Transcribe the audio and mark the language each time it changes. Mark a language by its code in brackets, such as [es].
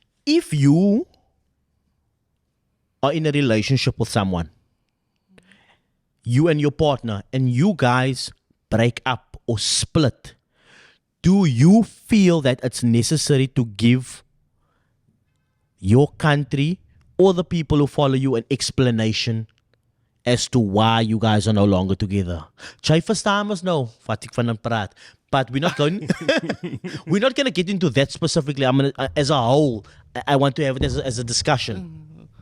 [en] If you are in a relationship with someone, you and your partner, and you guys break up or split, do you feel that it's necessary to give your country or the people who follow you an explanation as to why you guys are no longer together? [af] Jy verstaan ons nou wat ek van hom praat. [en] But we're not going to get into that specifically. I'm gonna, as a whole, I want to have it as a discussion.